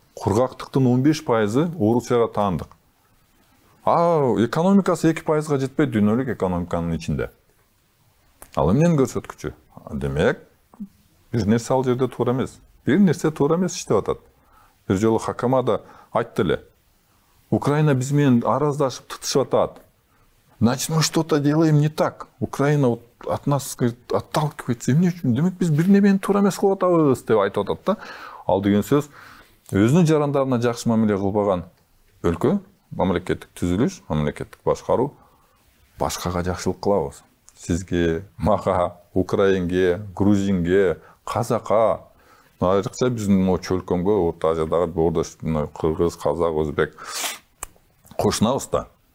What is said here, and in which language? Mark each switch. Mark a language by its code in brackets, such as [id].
[ky] Кургактыктын 15% Орусияга таандык. Экономикасы 2%га жетпейт дүйнөлүк экономиканын ичинде. Ал эмнени көрсөткүчү? Демек, бир нерсе ал жерде туура эмес. Бир нерсе туура эмес иштеп атат. Бир жолу Хакамада айтты эле. Украина биз менен араздашып тытышып атат. [ru] Значит, мы что-то делаем не так. Украина от нас отталкивается. [ky] Эмне үчүн? Демек, биз бир немени туура эмес кылып атабыз деп айтып атат да. Ал деген сөз өзүнүн жарандарына жакшы мамиле кылбаган өлкө, мамлекеттик түзүлүш, мамлекеттик башкаруу башкага жакшылык кылабыз. Сизге, мага, Украинге, Грузинге, Казакка, айрыкча биздин чөлкөмгө, Орто Азиядагы бордош кыргыз, казак, өзбек кошунабыз да.